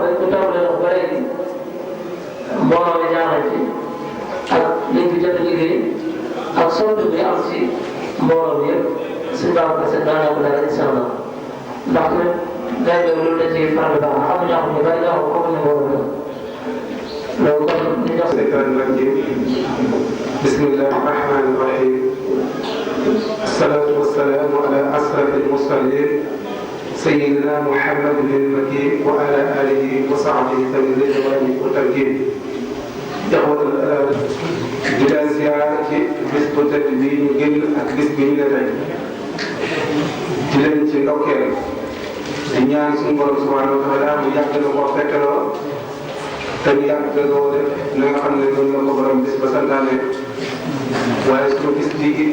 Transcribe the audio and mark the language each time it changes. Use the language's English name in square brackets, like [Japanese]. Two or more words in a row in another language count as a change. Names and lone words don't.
[Wolof] ne ñu tàmbalee dox ba léegi mbooloo bi ñaanal ci ak liñ fi jot a liggéey ak sotti bi am ci mbooloo bi yëpp suñu Babacar Seck daanaka ko dara [Arabic] إن شاء الله [Wolof] ndax tamit day doon loolu dañ ciy faral di baax xam nga ñu bari ñoo xam comme ni mbooloo bi loolu kon ñu jox [Arabic] الشيطان الرجيم بسم الله الرحمن الرحيم الصلاة والسلام على أشرف المرسلين سيدنا محمد بن المكين وعلى آله وصحبه ذوي الرضوان والتمكين إخوة الآن بلا زيارة [Wolof] bés bu tedd bi ñu génn ak bés bi ñu ne tey di leen ci ndokkeel di ñaan suñu borom [Arabic] سبحانه وتعالى [Wolof] mu yàgg na ko fekkeloo te ñu yàgg loo def na nga xam ne noonu la ko borom bis ba santaane waaye suñu gis bii it